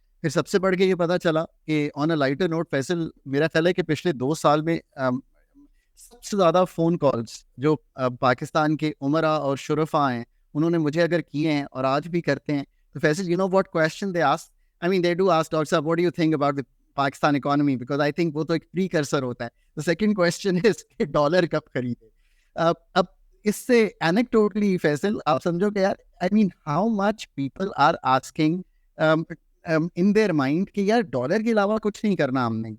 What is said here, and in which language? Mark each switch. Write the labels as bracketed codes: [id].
[ur] پھر سب سے بڑھ کے یہ پتہ چلا کہ [en] on a lighter note, [ur] فیصل میرا خیال ہے کہ پچھلے 2 سال میں سب سے زیادہ فون کالز جو پاکستان کے عمرا اور شرفا ہیں انہوں نے مجھے اگر کیے ہیں اور آج بھی کرتے ہیں, تو Faisal [en] you know what question they ask? I mean they do ask, Dr. Saab, what do you think about the Pakistan economy? Because I think [ur] وہ تو ایک [en] precursor [ur] ہوتا ہے. [en] The second question is [ur] کہ ڈالر کب خریدے. اب اس سے anecdotally فیصل آپ سمجھو کہ یار [en] I mean how much people are asking in their mind [ur] کہ یار ڈالر کے علاوہ کچھ نہیں کرنا ہم نے.